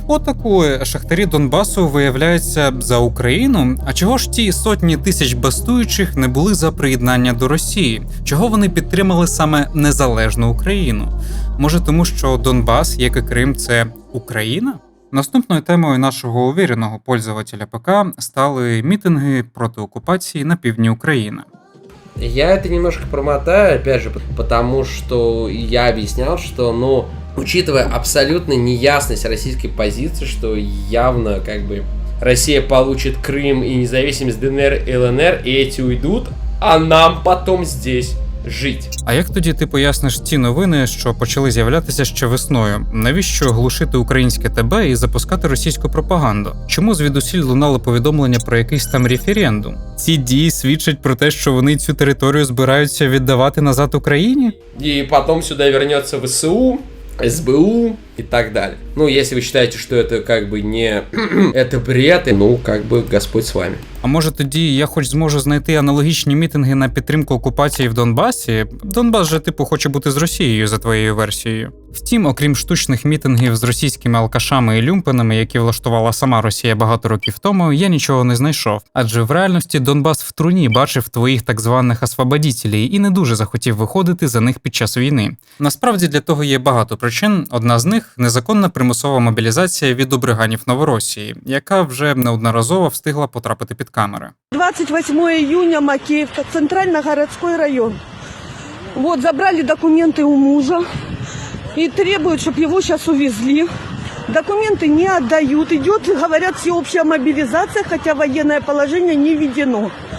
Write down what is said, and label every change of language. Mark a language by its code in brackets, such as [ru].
[uk] Отакої шахтарі Донбасу виявляються за Україну, а чого ж ті сотні тисяч бастуючих не були за приєднання до Росії? Росії? Чого вони підтримали саме незалежну Україну? Може тому, що Донбас, як і Крим, це Україна? Наступною темою нашого увіреного пользователя ПК стали мітинги проти окупації на півдні України. [ru] Я это немножко промотаю, опять же, потому что я объяснял, что, ну, учитывая абсолютно неясность российской позиции, что явно, как бы, Россия получит Крым и независимость ДНР и ЛНР, и эти уйдут, а нам потом здесь жить. [uk] А як тоді ти поясниш ті новини, що почали з'являтися ще весною? Навіщо глушити українське ТБ і запускати російську пропаганду? Чому звідусіль лунало повідомлення про якийсь там референдум? Ці дії свідчать про те, що вони цю територію збираються віддавати назад Україні? [ru] И потом сюда вернется ВСУ, СБУ и так далее. Ну, если вы считаете, что это как бы не... это бред, ну, как бы Господь с вами. [uk] А може тоді я хоч зможу знайти аналогічні мітинги на підтримку окупації в Донбасі? Донбас же типу хоче бути з Росією за твоєю версією. Втім, окрім штучних мітингів з російськими алкашами і люмпенами, які влаштувала сама Росія багато років тому, я нічого не знайшов. Адже в реальності Донбас в труні бачив твоїх так званих освободітелів і не дуже захотів виходити за них під час війни. Насправді для того є багато причин. Одна з них – незаконна примусова мобілізація від обриганів Новоросії, яка вже неодноразово встигла потрапити під камери. [ru] 28 июня, Макеевка, Центрально-городской район. Вот, забрали документы у мужа и требуют, чтобы его сейчас увезли. Документы не отдают. Идет, говорят, всеобщая мобилизация, хотя военное положение не введено.